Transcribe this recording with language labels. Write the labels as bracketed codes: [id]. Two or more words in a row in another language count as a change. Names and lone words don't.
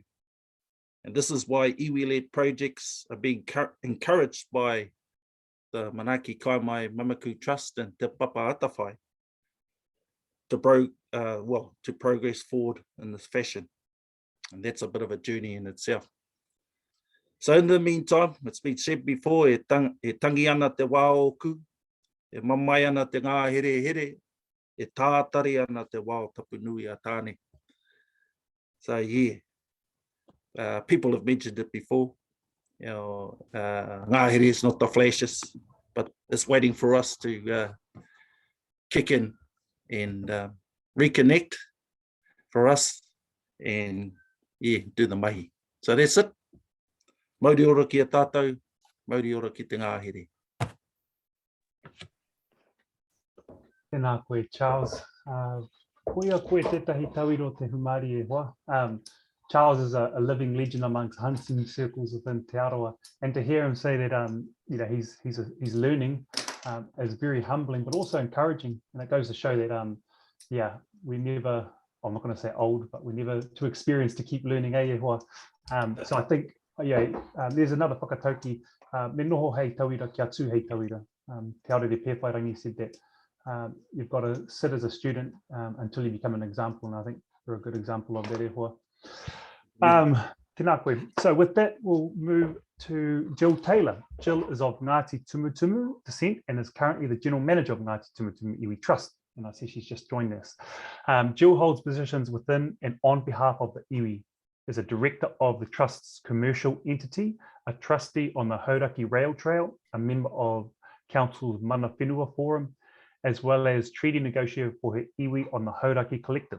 [en] And this is why iwi-led projects are being encouraged by the Manaaki Kaimai Mamaku Trust and Te Papa Atawhai to progress forward in this fashion. And that's a bit of a journey in itself. So in the meantime, it's been said before, [mi] e tangi ana te wā oku, e mamai ana te ngahere here, e tātari ana te wā tapunui a tāne. [en] So yeah, people have mentioned it before. You know, ngahere is not the flashes, but it's waiting for us to kick in and reconnect for us and yeah, do the mahi. So that's it. [mi] Mauri ora ki a tātou, mauri ora ki te ngahere. Tēnā koe, Charles. Koia koe tētahi tauiro te humari e hoa. [en] Charles is a living legend amongst hunting circles within Te Aroa, and to hear him say that you know, he's learning is very humbling, but also encouraging. And it goes to show that yeah, we never, I'm not going to say old, but we're never too experienced to keep learning. So I think yeah, there's another whakatauki. [mi] Me noho hei tauira kia tū hei tauira. [en] Te Aore Te Pewhairangi said that you've got to sit as a student until you become an example, and I think you're a good example of that [mi] e hoa. Tēnā koe. [en] So with that, we'll move to Jill Taylor. Jill is of Ngāti Tumutumu descent and is currently the General Manager of Ngāti Tumutumu Iwi Trust. And I see she's just joined us. Jill holds positions within and on behalf of the Iwi, is a director of the Trust's commercial entity, a trustee on the Hauraki Rail Trail, a member of Council's Mana Whenua Forum, as well as treaty negotiator for her iwi on the Hauraki Collective.